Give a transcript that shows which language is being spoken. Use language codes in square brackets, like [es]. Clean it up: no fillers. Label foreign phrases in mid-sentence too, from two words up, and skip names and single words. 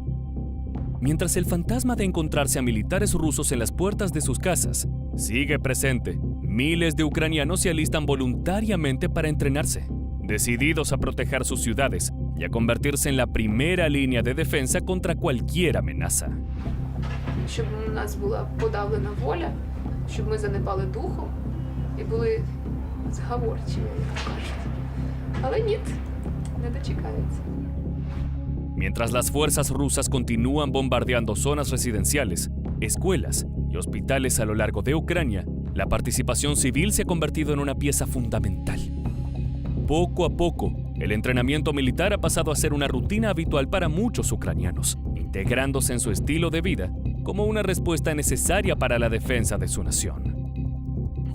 [es] Mientras el fantasma de encontrarse a militares rusos en las puertas de sus casas sigue presente, miles de ucranianos se alistan voluntariamente para entrenarse, decididos a proteger sus ciudades y a convertirse en la primera línea de defensa contra cualquier amenaza. [uk] Щоб у нас була подавлена воля, щоб ми занепали духом і були зговорчиві, як кажуть. Але ні, не дочекаються. [es] Mientras las fuerzas rusas continúan bombardeando zonas residenciales, escuelas y hospitales a lo largo de Ucrania, la participación civil se ha convertido en una pieza fundamental. Poco a poco, el entrenamiento militar ha pasado a ser una rutina habitual para muchos ucranianos, integrándose en su estilo de vida como una respuesta necesaria para la defensa de su nación.